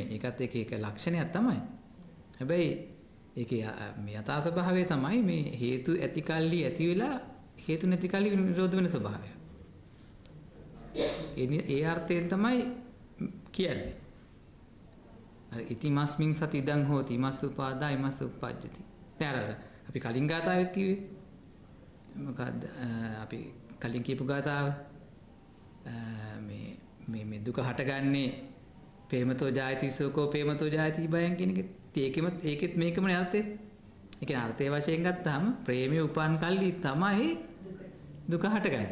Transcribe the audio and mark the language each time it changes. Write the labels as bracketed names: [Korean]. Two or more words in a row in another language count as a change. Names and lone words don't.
[Sinhala] ඒකත් එක ලක්ෂණයක් තමයි. හැබැයි ඒකේ මේ යථා ස්වභාවය තමයි මේ හේතු ඇති කල්හි ඇති වෙලා හේතු නැති කල්හි නිරෝධ වෙන ස්වභාවය. ඒ අර්ථයෙන් තමයි කියන්නේ. [Pali] අර ඉතිමස්මින් සති ඉදං හෝති ඉමස්ස උපාදා ඉමස්ස උප්පජ්ජති. [Sinhala] දැන් අපි කලින් ගාතාවෙත් කිව්වේ මොකද්ද? අපි කලින් කියපු ගාතාව මේ දුක හටගන්නේ [Pali] ප්‍රේමතෝ ජායති සෝකෝ ප්‍රේමතෝ ජායති බයං [Sinhala] කියන එක. ඒකෙත් මේකමනේ අර්ථය. ඒ කියන්නේ අර්ථයේ වශයෙන් ගත්තාම ප්‍රේමයේ උපන් කල්ලි තමයි දුක හටගන්නේ.